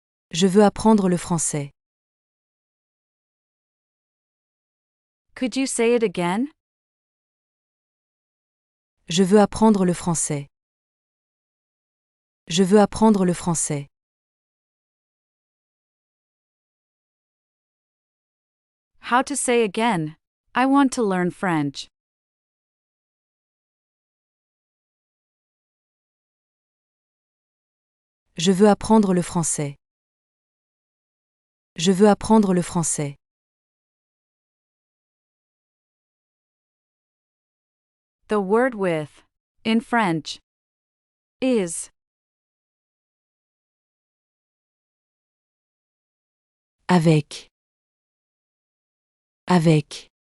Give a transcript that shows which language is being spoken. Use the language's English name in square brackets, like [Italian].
[French] Je veux apprendre le français. [English] Could you say it again? [French] Je veux apprendre le français. Je veux apprendre le français. [English] How to say again, I want to learn French. [French] Je veux apprendre le français. Je veux apprendre le français. [English] The word with, in French, is. [French] Avec. Avec.